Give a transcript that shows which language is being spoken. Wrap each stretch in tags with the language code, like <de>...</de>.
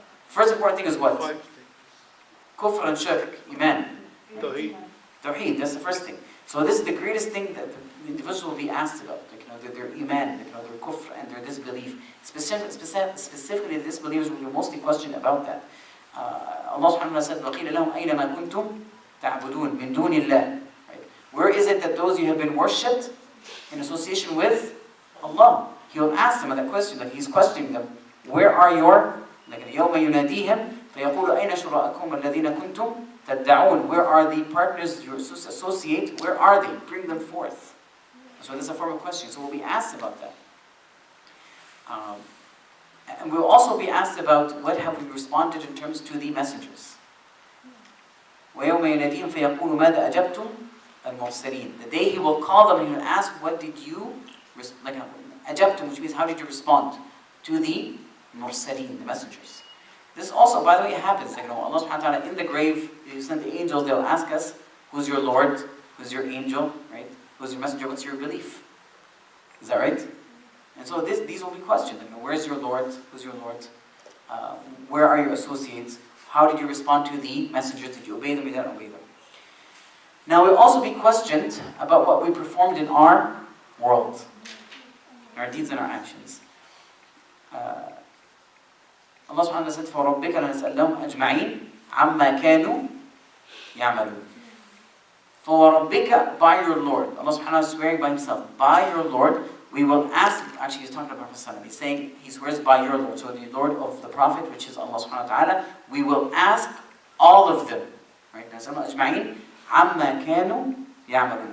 <en>First important thing is what? 5 things. Kufr and shirk, iman. Tawheed. Tawheed, that's the first thing. So this is the greatest thing that the individual will be asked about. Their iman, their kufr and their disbelief. Specifically, the disbelievers will be mostly questioned about that. Allah subhanahu wa ta'ala said,</en> <ar>وَقِيلَ لَهُمْ أَيْنَمَا كُنْتُمْ تَعْبُدُونَ مِن دُونِ اللَّهِ.</ar> <en>Where is it that those you have been worshipped in association with Allah? He will ask them that question, like he's questioning them. Where are your, like</en> <ar>يَوْمَ يُنَادِيهِمْ فَيَقُولُ أَيْنَ شُرَاءَكُمْ الَّذِينَ كُنْتُمْ تَدَّعُونَ.</ar> <en>Where are the partners you associate? Where are they? Bring them forth. So this is a form of question. So we'll be asked about that. And we'll also be asked about what have we responded in terms to the messengers.</en> <ar>وَيَوْمَ يُنَادِيهِمْ فَيَقُولُ مَاذَا أَجَبْتُمْ الْمُرْسَلِينَ.</ar> <en>The day he will call them and he will ask, what did you, like أَجَبْتُمْ, which means how did you respond to the mursaleen, the messengers. This also, by the way, it happens. Like, Allah subhanahu wa ta'ala in the grave, you send the angels, they'll ask us, who's your Lord? Who's your angel? Right? Who's your messenger? What's your belief? Is that right? And so these will be questioned. Where's your Lord? Who's your Lord? Where are your associates? How did you respond to the messengers? Did you obey them? Did you not obey them? Now we'll also be questioned about what we performed in our world. Our deeds and our actions. Allah subhanahu wa ta'ala said,</en> <ar>فَرَبِّكَ لَنَسْأَلَّهُمْ أَجْمَعِينَ عَمَّا كَانُوا يَعْمَلُونَ.</ar> <en>فَرَبِّكَ, by your Lord. Allah subhanahu wa ta'ala is swearing by himself. By your Lord, we will ask, actually he's talking about Prophet. He's saying, he swears by your Lord. So the Lord of the Prophet, which is Allah subhanahu wa ta'ala, we will ask all of them.</en> <ar>Right? نَسْأَلَّهُمْ أَجْمَعِينَ عَمَّا كَانُوا يَعْمَلُونَ.</ar>